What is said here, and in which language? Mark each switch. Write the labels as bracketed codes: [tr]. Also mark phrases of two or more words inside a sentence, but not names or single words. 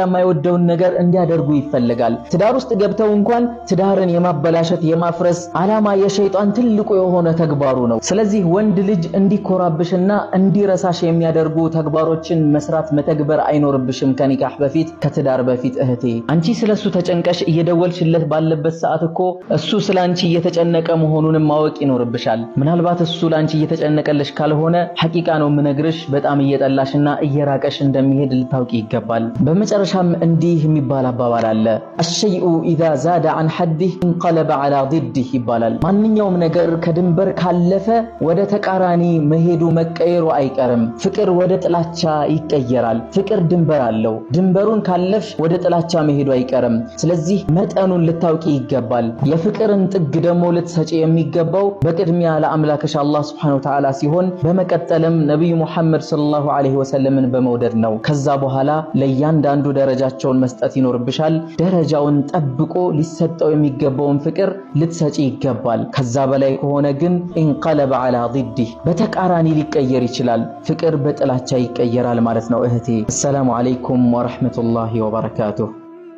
[am] የማይወደውን ነገር እንዲያደርጉ ይፈልጋል። ትዳር ውስጥ ገብተው እንኳን ትዳርን የማበላሸት የማፍረስ ዓላማ የሸይጣን ትልቁ የሆነ ተግባሩ ነው። ስለዚህ ወንድ ልጅ እንዲኮራብሽና እንዲረሳሽ የሚያደርጉ ተግባሮችን መስራት መተግበር አይኖርብሽም ከኒካህ በፊት ከትዳር በፊት እህቴ። አንቺ ስለሱ ተጨንቀሽ እየደወልሽለት ባለበት ሰዓት እኮ እሱ ስላንቺ እየተጨነቀ መሆኑንም ማወቅ ይኖርብሻል። ምናልባት እሱ ላንቺ እየተጨነቀልሽ ካልሆነ ሐቂቃ ነው የምነግርሽ በጣም እየጠላሽና እየራቀሽ እንደሚሄድ ልታውቂ ይገባል። በመጨረሻም እንዲህ የሚባል አባባል አለ፣ [ar] الشيء اذا زاد عن حده انقلب على ضده [am] ይባላል። ማንኛውም ነገር ከድንበር ካለፈ ወደ ተቃራኒ መሄዱ መቀየሩ አይቀርም። ፍቅር ወደ ጥላቻ ይቀየራል። ፍቅር ድንበር አለው። ድንበሩን ካለፍሽ ወደ ጥላቻ መሄዱ አይቀርም። ስለዚህ መጠኑን ልታውቂ ይገባል። የፍቅርን ጥግ ደግሞ ልትሰጪ የሚገባው በቅድሚያ ለአምላክሽ አላህ [ar] سبحانه وتعالى [am] ሲሆን በመቀጠልም ነብዩ ሙሐመድ [ar] صلى الله عليه وسلم [am] በመውደድ ነው። ከዛ በኋላ ለእያንዳንዱ ደረጃቸውን መስጠት ይኖርብሻል። ደረጃውን ጠብቆ ሊሰጠው የሚገባውን ፍቅር ልትሰጪ ይገባል። ከዛ በላይ ከሆነ ግን [ar] انقلب على ضده [am] በተቃራኒ ሊቀየር ይችላል። ፍቅር በጥላቻ ይቀየራል ማለት ነው እህቴ። [ar] السلام عليكم ورحمة الله وبركاته